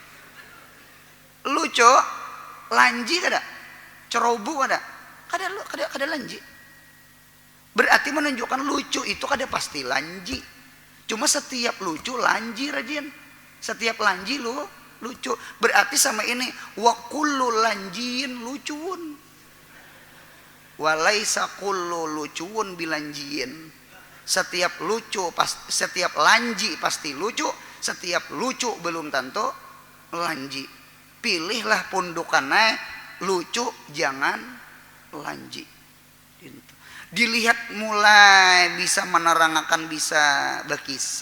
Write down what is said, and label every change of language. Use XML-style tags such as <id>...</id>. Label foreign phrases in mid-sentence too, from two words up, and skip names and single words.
<bjn>Lucu, lanji kada? Ceroboh kada? Kada lanji. Berarti menunjukkan lucu itu kada pasti lanji. Cuma setiap lucu lanji rajin. Setiap lanji lucu. Berarti sama ini</bjn> <ar>wa kullu lanjiin lucuun. Walaisa kullu lucuun bilanjiin.</ar> <bjn>Setiap lanji pasti lucu, setiap lucu belum tentu lanji. Pilihlah pundukannya lucu, jangan lanji. Dilihat mulai bisa menerangkan, bisa berkisah.</bjn>